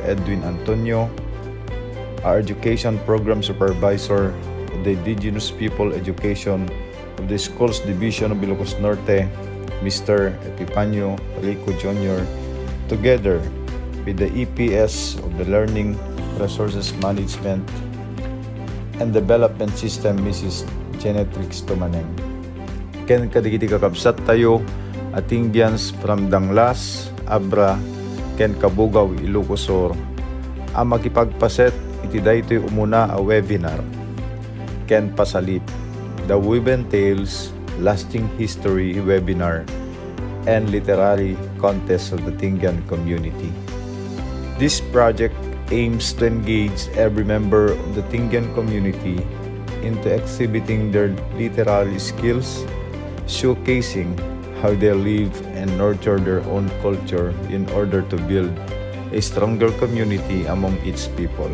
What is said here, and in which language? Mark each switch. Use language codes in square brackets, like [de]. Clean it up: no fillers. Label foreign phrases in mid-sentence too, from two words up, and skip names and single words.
[en] Edwin Antonio, our education program supervisor of the Indigenous People Education of the Schools Division of Ilocos Norte, Mr. Epipanio Rico Jr., together with the EPS of the Learning Resources Management and Development System, Mrs. [ilo] Genetrix Tumaneng. Ken kadigiti kakabsat tayo Atingyans from Danglas, Abra, ken Kabugaw, Ilocosur, ang makipagpaset iti daytoy umuna a webinar ken pasalit [en] the Woven Tales Lasting History webinar and literary contest of the Tingyan community. This project aims to engage every member of the Tingyan community into exhibiting their literary skills, showcasing how they live and nurture their own culture in order to build a stronger community among its people.